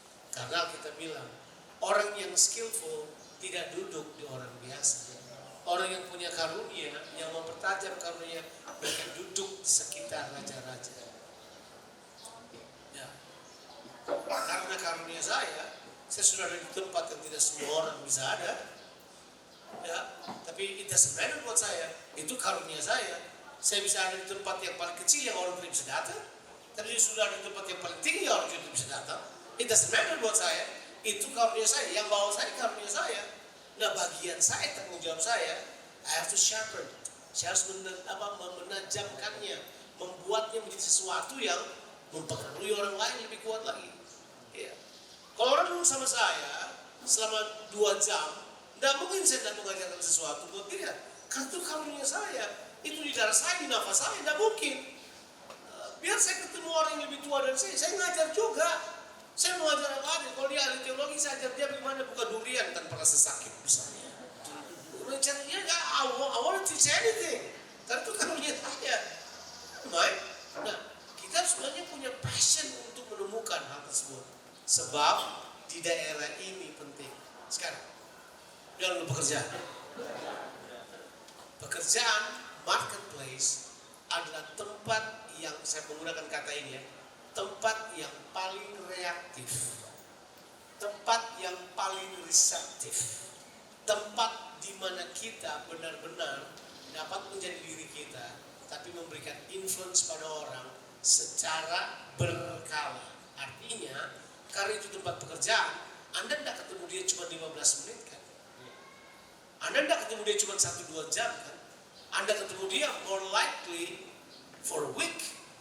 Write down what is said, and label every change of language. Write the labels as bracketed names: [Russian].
[Indonesian] Karena kita bilang, orang yang skillful tidak duduk di orang biasa. Orang yang punya karunia, yang mempertajam karunia, mereka duduk di sekitar raja-raja. Ya. Karena karunia saya sudah ada di tempat yang tidak semua orang bisa ada. Ya, tapi [English] it doesn't matter [Indonesian] buat saya. Itu karunia saya. Saya bisa ada di tempat yang paling kecil yang orang tidak bisa datang. Tapi sudah ada di tempat yang paling tinggi yang orang tidak bisa datang. [English] It doesn't matter [Indonesian] buat saya. Itu karunia saya. Yang bawa saya karunia saya. Nah, bagian saya, tanggung jawab saya, [English] I have to sharpen. [Indonesian] Saya harus menajamkannya, membuatnya menjadi sesuatu yang mempengaruhi orang lain lebih kuat lagi. Ya. Kalau orang dulu sama saya selama 2 jam, tidak mungkin saya tidak mengajarkan sesuatu buat dia. Karena itu karunia saya, itu di darah saya, di nafas saya, tidak mungkin. Biar saya ketemu orang yang lebih tua dari saya ngajar juga. Saya mengajar apa aja, kalau dia ahli teologi, saya ajar dia bagaimana buka durian tanpa rasa sakit misalnya. Rencananya enggak, [English] I want to teach anything. [Indonesian] Tapi itu karunia saya. Baik. Nah, kita sebenarnya punya passion untuk menemukan hal tersebut. Sebab di daerah ini penting. Sekarang, jangan lupa pekerjaan. Pekerjaan, marketplace adalah tempat yang, saya menggunakan kata ini ya, tempat yang paling reaktif, tempat yang paling reseptif, tempat di mana kita benar-benar dapat menjadi diri kita, tapi memberikan influence pada orang secara berkala. Artinya, karena itu tempat pekerjaan, Anda tidak ketemu dia cuma 15 menit kan? Anda tidak ketemu dia cuma 1-2 jam kan? Anda ketemu dia [English] more likely for a week.